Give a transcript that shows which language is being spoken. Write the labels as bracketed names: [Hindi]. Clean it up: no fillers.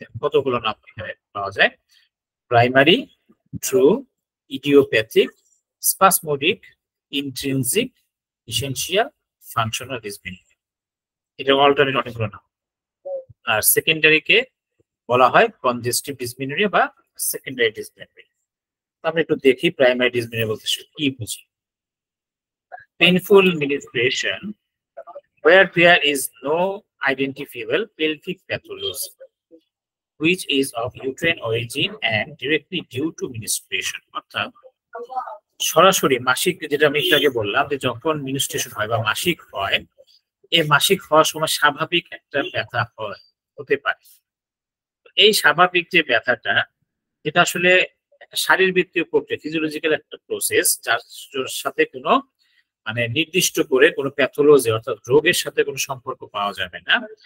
[Bangla] কতগুলো নাম এখানে পাওয়া যায়: primary, true, idiopathic, spasmodic, intrinsic, essential, functional dysmenorrhoea. এটা অল্টারনেট অনেকগুলো নাম। আর সেকেন্ডারিকে বলা হয় কনজেস্টিভ ডিসমেনোরিয়া বা সেকেন্ডারি ডিসমেনোরিয়া। আমরা একটু দেখি প্রাইমারি ডিসমেনোরিয়া বলতে কি বুঝি। [English] Painful menstruation where there is no identifiable pelvic pathology which is of uterine origin and directly due to menstruation। [Bangla] অর্থাৎ সরাসরি মাসিক, যেটা আমি একটু আগে বললাম যে যখন menstruation হয় বা মাসিক হয়, এই মাসিক হওয়ার সময় স্বাভাবিক একটা ব্যথা হতে পারে। এই স্বাভাবিক যে ব্যথাটা, এটা আসলে শারীরবৃত্তীয় প্রক্রিয়া, ফিজিওলজিক্যাল একটা প্রসেস, যার সাথে কোনো মানে নির্দিষ্ট করে কোনো প্যাথোলজি অর্থাৎ রোগের সাথে কোনো সম্পর্ক পাওয়া যাবে না।